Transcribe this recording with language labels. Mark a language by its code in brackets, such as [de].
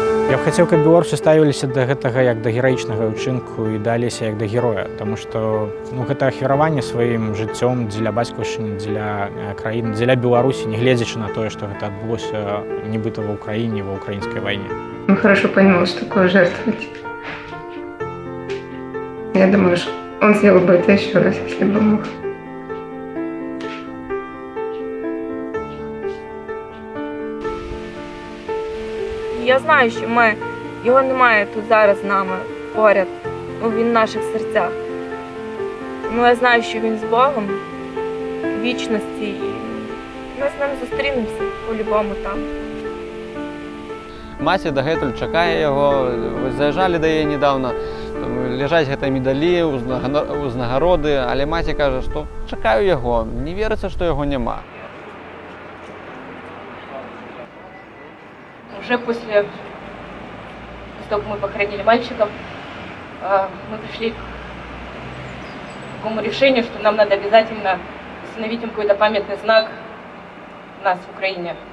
[be] Я б хацеў, каб беларусы ставіліся да гэтага як да гераічнага ўчынку і даліся як да героя, таму што гэта ахвяраванне сваім жыццём дзеля бацькаўшчыны, дзеля краіны, дзеля Беларусі, не гледзячы на тое, што гэта адбылося нібыта ва ўкраіне, ва ўкраінскай вайне. [ru] Он хорошо понимал, что такое жертвовать. Я думаю, что он сделал бы это еще раз, если бы мог. [uk] Я знаю, що його немає тут зараз з нами поряд, він в наших серцях. Я знаю, що він з Богом в вічності, і ми з ним зустрінемося по-любому там. [be] Маці дагэтуль чакае яго, заязджалі да яе недавно, ляжаць гэтыя медалі, узнагароды, але маці кажа, што чакаю яго, не верыцца, што яго няма. [ru] Уже после того, как мы похоронили мальчиков, мы пришли к такому решению, что нам надо обязательно установить им какой-то памятный знак у нас в Украине.